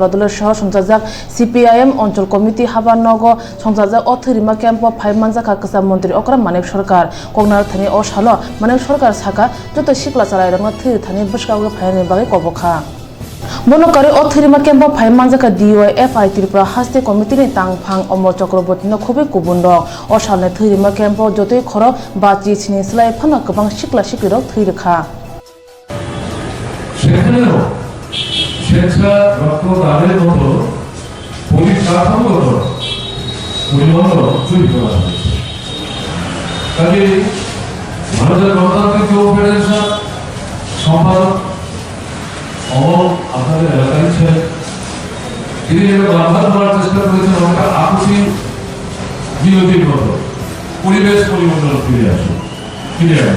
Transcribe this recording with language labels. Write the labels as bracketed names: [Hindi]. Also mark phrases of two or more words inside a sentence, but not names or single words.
[Kok Borok] दले शहर संजाजाक CPIM अंचल कमिटि हाबा नगो संजाजाक अ थैरेमा केम्प फाइमानजाखा कसा मन्त्रि अकरा मानिक सरकार कगनार थानि अ सालो मानिक सरकार साका जत सिकला चालाइरंगा थैरि थानि बसकावगे फायने बागै कबखा बनकारि अथरिमा केम्प फाइमानजाखा DYFI त्रिपुरा हास्ते कमिटिनि तांफां अमर चक्रवर्तीनो खुबै गुबुन दं असालने थैरिमा केम्प जतै खर बाचि सिनि स्लाय फाना गोबां सिक्ला सिक्लिरक थैरखा [Bangla] সেখানেও স্বেচ্ছা রক্তদানের মতো পরিকাঠামোগত উন্নয়ন তৈরি করা হয়েছে। কাজে ভারতের গণতান্ত্রিক যুব ফেডারেশন সম্পাদক অমল আপনাদের এলাকায় ছিলেন, তিনি বারবার বলার চেষ্টা করেছেন আমরা আপসি বিরোধীর মতো পরিবেশ পরিমণ্ডল ফিরে আসুন, ফিরে আসুন।